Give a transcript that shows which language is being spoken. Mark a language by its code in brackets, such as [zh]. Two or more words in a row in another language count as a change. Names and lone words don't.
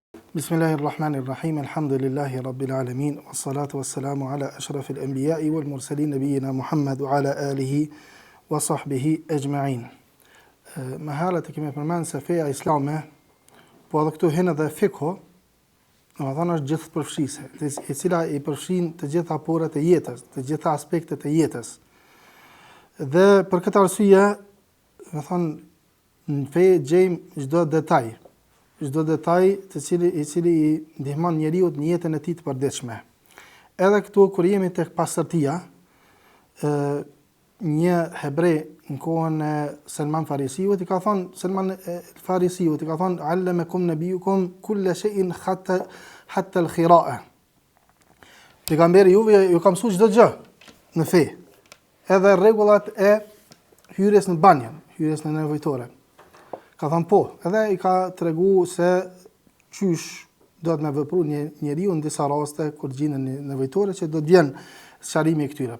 [ar] بسم الله الرحمن الرحيم، الحمد لله رب العالمين، والصلاة والسلام على أشرف الأنبياء والمرسلين نبينا محمد وعلى آله وصحبه أجمعين. [sq] Më herët e kemi përmenë se feja islame, po edhe këtu hinë dhe fikho, në thonë është gjithë përfshise, e cila i përfshin të gjitha porët e jetës, të gjitha aspektet e jetës. Dhe për këtë arsye, më thonë, në fejë gjejmë çdo detaj i cili i ndihmon njeriu në jetën e tij të përditshme. Edhe këtu kur jemi tek pastërtia, një hebrej në kohën e Salman Farisiut i ka thonë [ar] علمكم نبيكم كل شيء حتى الخراءة. [sq] Pejgamberi juve ju ka mësuar çdo gjë në fe, edhe rregullat e hyrjes në banjë, hyrjes në nevojtore. Ka thënë po, edhe i ka tregu se qysh do të me vepru njeriu në disa raste kur gjinen nevojtore që do të vjen sqarimi i këtyre.